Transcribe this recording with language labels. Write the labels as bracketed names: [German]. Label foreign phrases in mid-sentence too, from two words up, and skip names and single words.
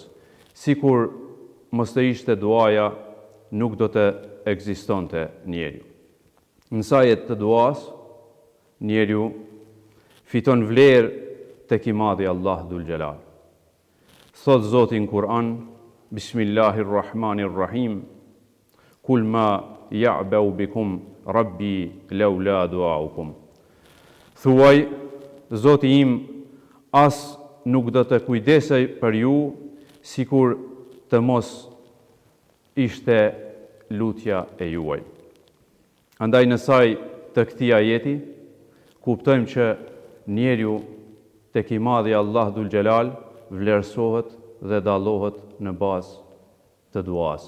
[Albanian] Sikur mos të ishte duaja, nuk do të ekzistonte njeriu. Në sajet të duas, njeriu fiton vlerë tek i madhi Allah Dhul Gjelal. Thot Zoti në Kur'an, Bismillahirrahmanirrahim, [Arabic] "قل ما يعبأ بكم ربي لولا دعاؤكم." [Albanian] Thuaj, Zoti im as nuk do të kujdesej për ju sikur të mos ishte lutja e juaj. Andaj në saj të këtij ajeti kuptojmë që njeriu tek i madhi Allah Dhul Gjelal vlerësohet dhe dallohet në bazë të duas.